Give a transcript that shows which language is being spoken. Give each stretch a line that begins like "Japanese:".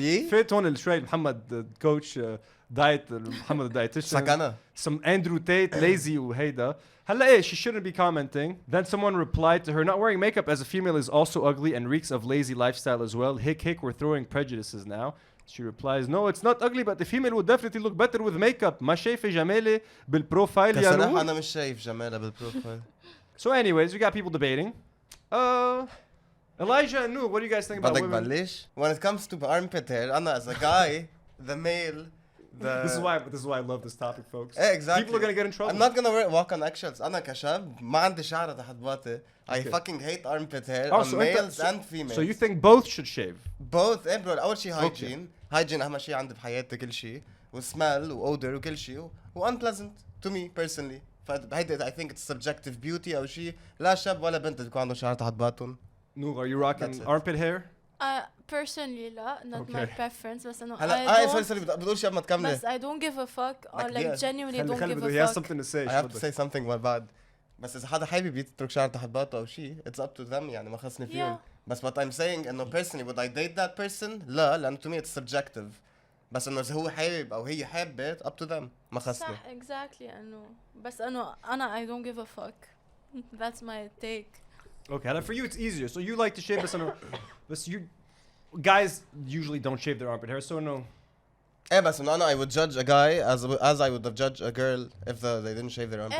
Arabic: fit هون شوي محمد coach diet محمد dietitian. سكنة.
English: Some Andrew Tate lazy
Arabic: وهيدا. هلا
English: she shouldn't be commenting. Then someone replied to her, not wearing makeup as a female is also ugly and reeks of lazy lifestyle as well. Hick, we're throwing prejudices now. She replies, no, it's not ugly, but the female would definitely look better with makeup.
Arabic: ما شايفة جمالة بالبروفايل يا نور. أنا مش شايف جمالة بالبروفايل.
English: So anyways, we got people debating. Elijah and Noor, what do you guys think about women?
Arabic: بلش?
English: When it comes to armpit hair,
Arabic: أنا
English: as a guy, the male, This is why I love this topic, folks. Exactly. People are gonna get in trouble. I'm not gonna walk on eggshells.
Arabic: أنا كشاب ما عندي شعر تحت باطي.
English: I fucking hate armpit hair on males and females. So you think both should shave? Both.
Arabic: إيه
English: bro.
Arabic: أول شيء hygiene. Hygiene أهم شيء عندي بحياتي كل شيء. وsmell وodor وكل شيء.
English: unpleasant to me personally.
Arabic: فهيدا
English: I think it's subjective beauty
Arabic: أو شيء. لا شاب ولا بنت تكون عنده شعر تحت باطن.
English: Noor, are you rocking armpit hair? Personally لا, not my preference.
Arabic: بس إنه هلا
English: sorry
Arabic: بتقول شيء ما تكملي. بس
English: I don't give a fuck or like genuinely don't give a fuck. He has something to say. I have to say something
Arabic: بعد. بس إذا حدا حابب يترك شعر تحت باطه أو شيء
English: it's up to them
Arabic: يعني ما خصني فيهم. بس
English: what I'm saying إنه personally would I date that person؟
Arabic: لا لأنه
English: to me it's subjective.
Arabic: بس إنه إذا هو حابب أو هي حابة
English: up to them
Arabic: ما خصني. صح
English: exactly
Arabic: إنه بس إنه أنا
English: I don't give a fuck. That's my take. Okay, for you it's easier. So you like to shave, but you guys usually don't shave their armpit hair, so no.
Arabic: إيه بس إنه أنا
English: I would judge a guy as I would have judged a girl if they didn't shave their armpits.